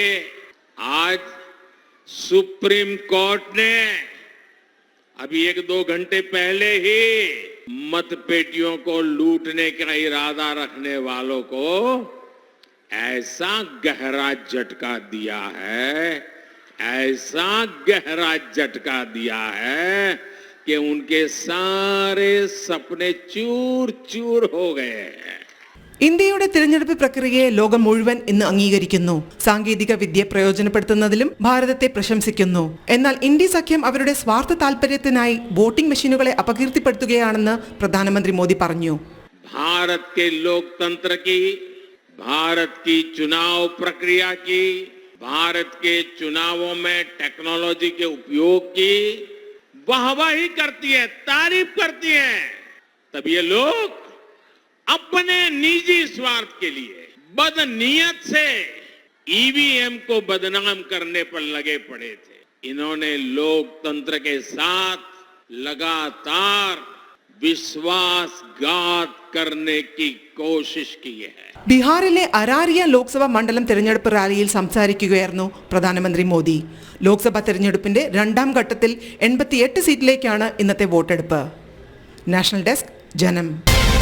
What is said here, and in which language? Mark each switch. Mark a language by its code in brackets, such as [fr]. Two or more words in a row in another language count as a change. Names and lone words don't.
[hi] आज सुप्रीम कोर्ट ने अभी 1-2 घंटे पहले ही मतपेटियों को लूटने का इरादा रखने वालों को ऐसा गहरा झटका दिया है, ऐसा गहरा झटका दिया है कि उनके सारे सपने चूर चूर हो गए हैं. [ml] ഇന്ത്യയുടെ തിരഞ്ഞെടുപ്പ് പ്രക്രിയയെ ലോകം മുഴുവൻ ഇന്ന് അംഗീകരിക്കുന്നു. സാങ്കേതിക വിദ്യ പ്രയോജനപ്പെടുത്തുന്നതിലും ഭാരതത്തെ പ്രശംസിക്കുന്നു. എന്നാൽ ഇന്ത്യ സഖ്യം അവരുടെ സ്വാർത്ഥ താൽപര്യത്തിനായി വോട്ടിംഗ് മെഷീനുകളെ അപകീർത്തിപ്പെടുത്തുകയാണെന്ന് പ്രധാനമന്ത്രി മോദി പറഞ്ഞു. [hi] भारत के लोकतंत्र की, भारत की चुनाव प्रक्रिया की, भारत के चुनावों में टेक्नोलॉजी के उपयोग की वाहवाही करती है, तारीफ करती है, तब ये लोग अपने निजी स्वार्थ के लिए बदनीयत से ईवीएम को बदनाम करने पर लगे पड़े थे. इन्होंने लोकतंत्र के साथ लगातार विश्वासघात करने की कोशिश की है. [ml] ബീഹാറിലെ അരാരിയ ലോക്സഭാ മണ്ഡലം തെരഞ്ഞെടുപ്പ് റാലിയിൽ സംസാരിക്കുകയായിരുന്നു പ്രധാനമന്ത്രി മോദി. ലോക്സഭാ തെരഞ്ഞെടുപ്പിന്റെ 2ാം ഘട്ടത്തിൽ 88 സീറ്റിലേക്കാണ് ഇന്നത്തെ വോട്ടെടുപ്പ്. നാഷണൽ ഡെസ്ക്, ജനം.